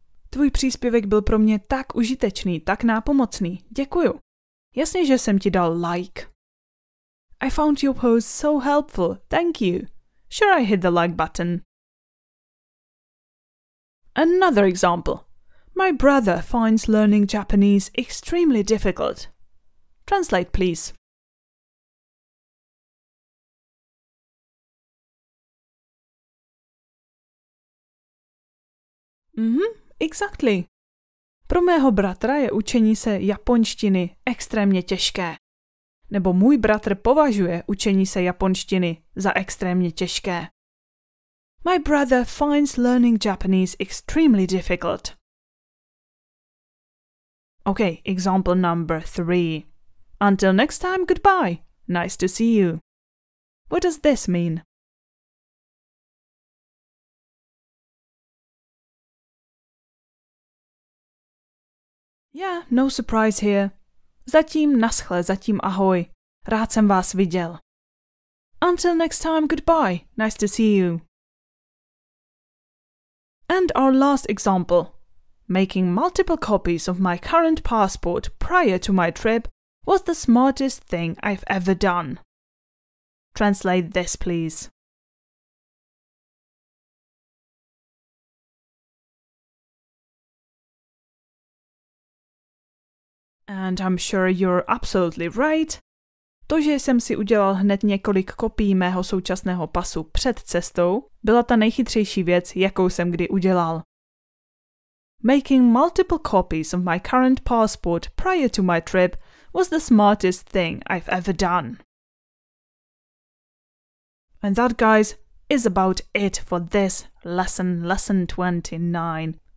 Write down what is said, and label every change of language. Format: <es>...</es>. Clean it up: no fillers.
<cs>Tvůj příspěvek byl pro mě tak užitečný, tak nápomocný. Děkuju. Jasně, že jsem ti dal like.</cs> <en>I found your post so helpful. Thank you. Sure, I hit the like button. Another example. My brother finds learning Japanese extremely difficult. Translate, please. Exactly.</en> <cs>Pro mého bratra je učení se japonštiny extrémně těžké. Nebo můj bratr považuje učení se japonštiny za extrémně těžké.</cs> <en>My brother finds learning Japanese extremely difficult. Okay, example number 3. Until next time, goodbye. Nice to see you. What does this mean? Yeah, no surprise here.</en> <cs>Zatím naschle, zatím ahoj. Rád jsem vás viděl.</cs> <en>Until next time, goodbye. Nice to see you. And our last example. Making multiple copies of my current passport prior to my trip was the smartest thing I've ever done. Translate this, please. And I'm sure you're absolutely right.</en> <cs>To, že jsem si udělal hned několik kopií mého současného pasu před cestou, byla ta nejchytřejší věc, jakou jsem kdy udělal.</cs> <en>Making multiple copies of my current passport prior to my trip was the smartest thing I've ever done. And that, guys, is about it for this lesson 29.</en>